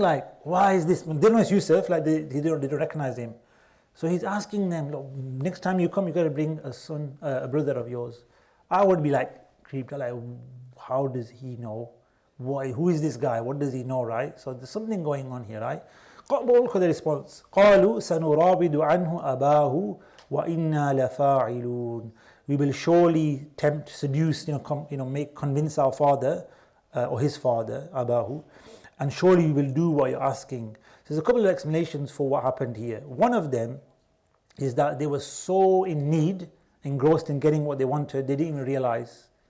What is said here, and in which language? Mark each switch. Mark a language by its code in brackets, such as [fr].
[en] Like, why is this? They know it's Yusuf, like they don't recognize him. So he's asking them, look, next time you come, you got to bring a brother of yours. I would be like creeped out, like, how does he know? Why? Who is this guy? What does he know, right? So there's something going on here, right? Look at the response. [ar] قالوا سنراود عنه أباه وإنا لفاعلون. [en] We will surely tempt, seduce, convince our father or his father, Abahu, and surely we will do what you're asking. So there's a couple of explanations for what happened here. One of them is that they were so in need, engrossed in getting what they wanted, they didn't even realize.